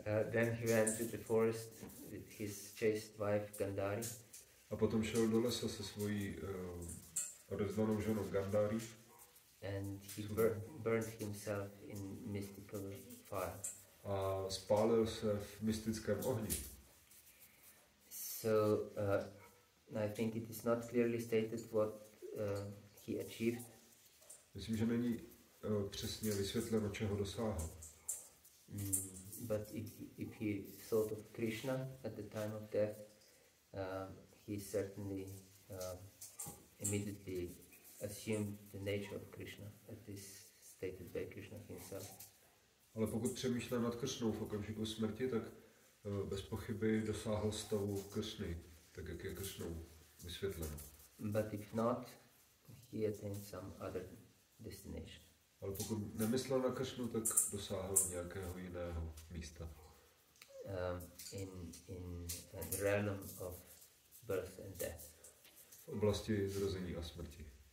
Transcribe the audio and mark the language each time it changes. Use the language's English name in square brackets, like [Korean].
[English] Then he went to the forest with his chaste wife Gandhari. [Czech] A potom šel do lesa se svojí odevzdanou ženou Gandhari. [English] And he burned himself in mystical fire. [Czech] A spálil se v mystickém ohni. [English] So I think it is not clearly stated what he achieved. [Czech] Myslím, že není přesně vysvětleno, čeho dosáhl. [English] But if he thought of Krishna at the time of death, he certainly immediately assumed the nature of Krishna at this stated by Krishna himself. [Czech] Ale pokud přemýšlel nad Kršnou v okamžiku smrti, tak bez pochyby dosáhl stavu Kršny, tak jak je Kršnou vysvětleno. [English] But if not, he attained some other destination. [Czech] Ale pokud nemyslel na Kršnu, tak dosáhl nějakého jiného místa. [English] In the realm of birth and death. [Czech] V oblasti zrození a smrti.